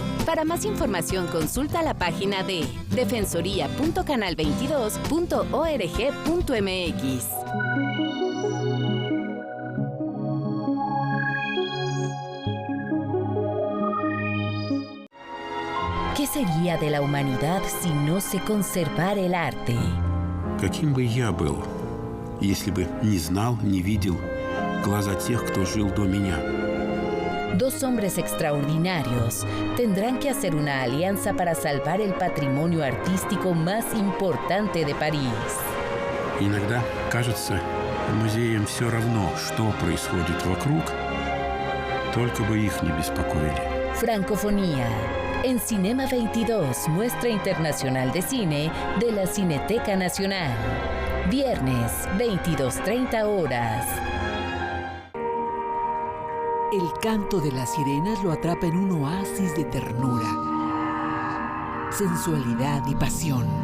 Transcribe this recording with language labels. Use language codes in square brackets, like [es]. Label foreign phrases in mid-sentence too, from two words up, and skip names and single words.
[es] Para más información, consulta la página de defensoría.canal22.org.mx. ¿Qué sería de la humanidad si no se conservara el arte? [ru] Каким бы я был, если бы не знал, не видел глаза тех, кто жил до меня? [es] Dos hombres extraordinarios tendrán que hacer una alianza para salvar el patrimonio artístico más importante de París. [ru] Иногда кажется, музеям все равно, что происходит вокруг, только бы их не беспокоили. [es] Francofonía. En Cinema 22, muestra internacional de cine de la Cineteca Nacional. Viernes, 22:30 horas. El canto de las sirenas lo atrapa en un oasis de ternura, sensualidad y pasión.